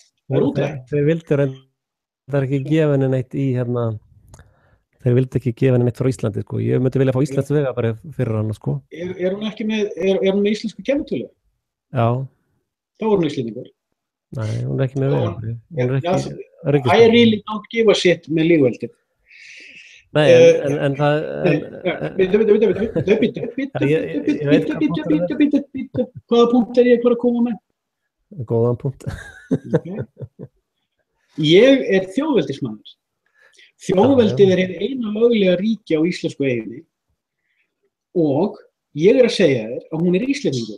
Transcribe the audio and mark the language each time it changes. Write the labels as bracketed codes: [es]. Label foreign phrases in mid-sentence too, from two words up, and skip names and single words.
[is] Þeir vildu ekki gefa henni neitt þeir vildu ekki gefa henni neitt frá Íslandi, sko. Ég myndi vilja fá Íslands vegabréf fyrir hana, sko. Er hún ekki með íslensku kennitölu? Já. Þá er hún íslendingur. Nei, hún ekki með vegabréf. [en] I really don't give a shit [is] með lífveldið. Nei, en það... Hvaða punkt er ég að koma með? Góðan punkt. Ég er þjóðveldismaður. Þjóðveldið er eina löglega ríki á íslensku eyjunni og ég er að segja þér að hún er íslendingur.